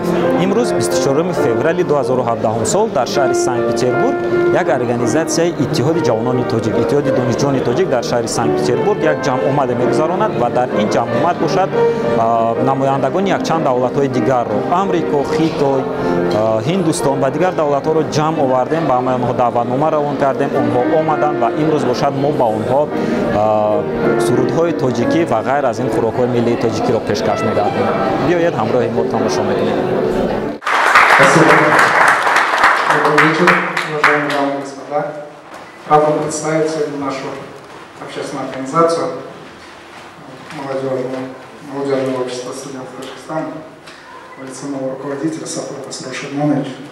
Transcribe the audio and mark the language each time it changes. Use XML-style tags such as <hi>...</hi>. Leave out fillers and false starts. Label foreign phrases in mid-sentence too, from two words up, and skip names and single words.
<tg>Имрӯз 24 феврали 2017 сол дар шаҳри Санкт-Петербург як организатсияи Иттиҳоди ҷавонони тоҷик, Иттиҳоди донишҷӯёни тоҷик дар шаҳри Санкт-Петербург як ҷамъомаде мегузаронад ва дар ин ҷамъомад бошад намояндагони якчанд давлатҳои дигарро, Амрико, Хитой, Ҳиндустон ва дигар давлатҳоро ҷамъ овардем, ба ҳамаи онҳо даъватнома равон кардем, онҳо омаданд ва имрӯз бошад мо ба онҳо сурудҳои тоҷикӣ ва ғайр аз ин хӯрокҳои миллии тоҷикиро пешкаш медиҳем. Биёед ҳамроҳи мо тамошо мекунем.</tg> <ru>Спасибо. Добрый вечер, уважаемые дамы и господа. Рад вам представить сегодня нашу общественную организацию молодежного общества студентов Таджикистана в лице нового руководителя Сафарова Саруша Ивановича.</ru>